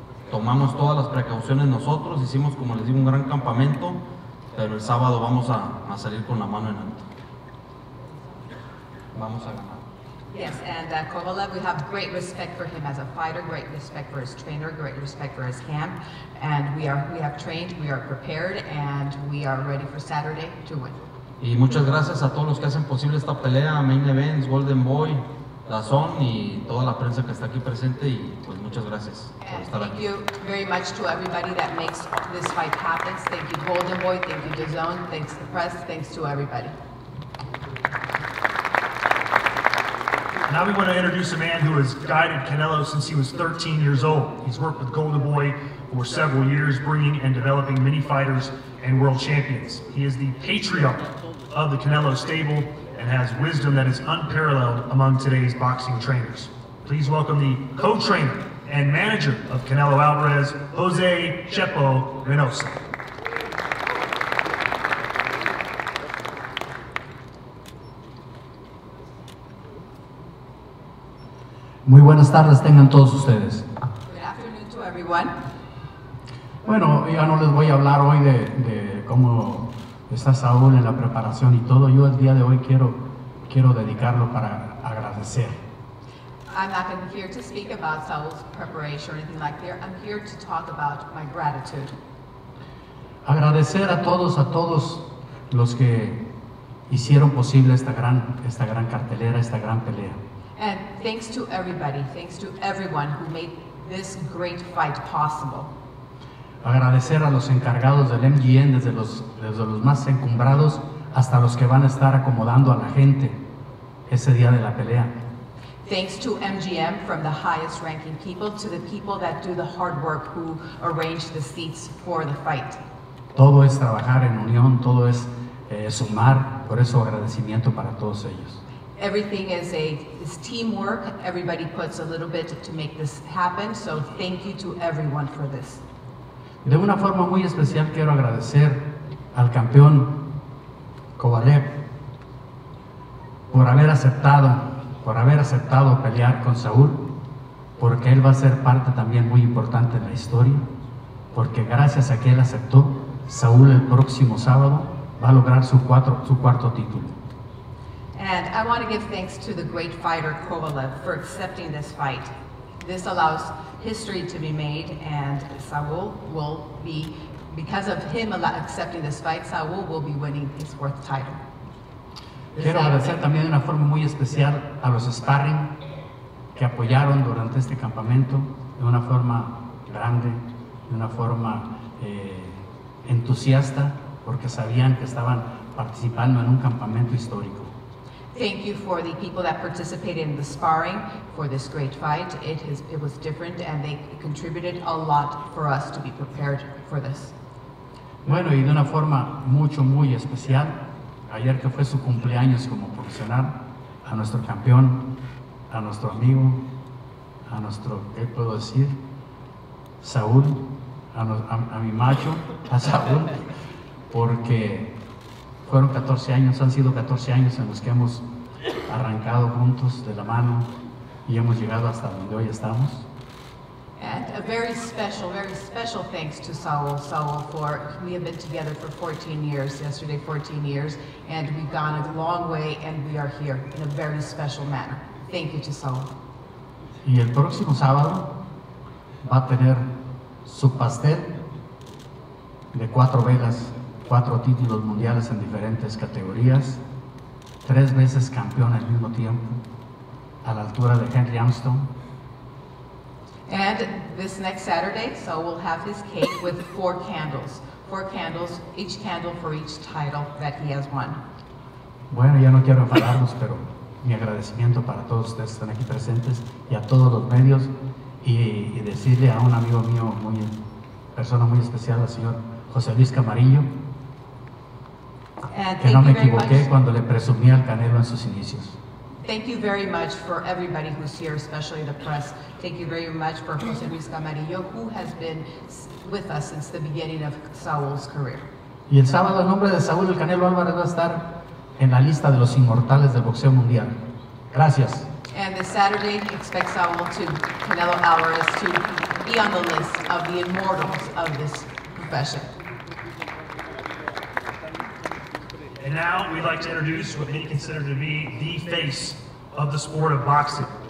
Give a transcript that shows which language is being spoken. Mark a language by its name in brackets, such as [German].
[Spanish] Tomamos todas las precauciones nosotros, hicimos, como les digo, un gran campamento, pero el sábado vamos a salir con la mano en alto. Vamos a ganar. [English] Yes, and Kovalev, we have great respect for him as a fighter, great respect for his trainer, great respect for his camp, and we have trained, we are prepared, and we are ready for Saturday to win. [Spanish] Y muchas gracias a todos los que hacen posible esta pelea, Main Events, Golden Boy, Dazón y toda la prensa que está aquí presente, y pues muchas gracias por estar aquí. [English] Thank you very much to everybody that makes this fight happen. Thank you Golden Boy, thank you DAZN, thanks to the press, thanks to everybody. Now we want to introduce a man who has guided Canelo since he was 13 years old. He's worked with Golden Boy for several years, bringing and developing many fighters and world champions. He is the patriarch of the Canelo stable and has wisdom that is unparalleled among today's boxing trainers. Please welcome the co-trainer and manager of Canelo Alvarez, Jose Chepo Reynoso. [Spanish] Muy buenas tardes tengan todos ustedes. [English] Good afternoon to everyone. [Spanish] Bueno, ya no les voy a hablar hoy de cómo está Saúl en la preparación y todo. Yo el día de hoy quiero dedicarlo para agradecer. [English] I'm not here to speak about Saul's preparation or anything like that. I'm here to talk about my gratitude. [Spanish] Agradecer a todos los que hicieron posible esta gran cartelera, esta gran pelea. [English] And thanks to everybody, thanks to everyone who made this great fight possible. [Spanish] Agradecer a los encargados del MGM, desde los más encumbrados hasta los que van a estar acomodando a la gente ese día de la pelea. [English] Thanks to MGM, from the highest ranking people to the people that do the hard work who arrange the seats for the fight. [Spanish] Todo es trabajar en unión, todo es sumar, por eso agradecimiento para todos ellos. [English] Everything is teamwork. Everybody puts a little bit to make this happen. So thank you to everyone for this. [Spanish] De una forma muy especial quiero agradecer al campeón Kovalev por haber aceptado pelear con Saúl, porque él va a ser parte también muy importante en la historia, porque gracias a que él aceptó, Saúl el próximo sábado va a lograr su cuarto título. [English] And I want to give thanks to the great fighter Kovalev for accepting this fight. This allows history to be made, and Saúl will be, because of him accepting this fight, Saúl will be winning his fourth title. [Spanish] Quiero agradecer también de una forma muy especial a los sparring que apoyaron durante este campamento de una forma grande, de una forma entusiasta, porque sabían que estaban participando en un campamento histórico. [English] Thank you for the people that participated in the sparring for this great fight. It was different, and they contributed a lot for us to be prepared for this. [Spanish] Bueno, y de una forma muy especial, ayer que fue su cumpleaños como profesional, a nuestro campeón, a nuestro amigo, a nuestro, ¿qué puedo decir? Saúl, a mi macho, a Saúl, porque fueron 14 años, han sido 14 años en los que hemos arrancado juntos de la mano y hemos llegado hasta donde hoy estamos. [English] And a very special thanks to Saúl. Saúl, we have been together for 14 years, yesterday 14 years, and we've gone a long way, and we are here in a very special manner. Thank you to Saúl. [Spanish] Y el próximo sábado va a tener su pastel de 4 velas, 4 títulos mundiales en diferentes categorías, 3 veces campeón al mismo tiempo, a la altura de Henry Armstrong. [English] And this next Saturday, so we'll have his cake with 4 candles. 4 candles, each candle for each title that he has won. [Spanish] Bueno, ya no quiero enfadarlos, pero mi agradecimiento para todos ustedes que están aquí presentes y a todos los medios, y decirle a un amigo mío, persona muy especial, al señor José Luis Camarillo, que no me equivoqué cuando le presumí al Canelo en sus inicios. [English] Thank you very much for everybody who's here, especially the press. Thank you very much for José Luis Camarillo, who has been with us since the beginning of Saúl's career. [Spanish] Y el sábado el nombre de Saúl el Canelo Álvarez va a estar en la lista de los inmortales del boxeo mundial. Gracias. [English] And this Saturday, expect Canelo Alvarez to be on the list of the immortals of this profession. And now we'd like to introduce what many consider to be the face of the sport of boxing.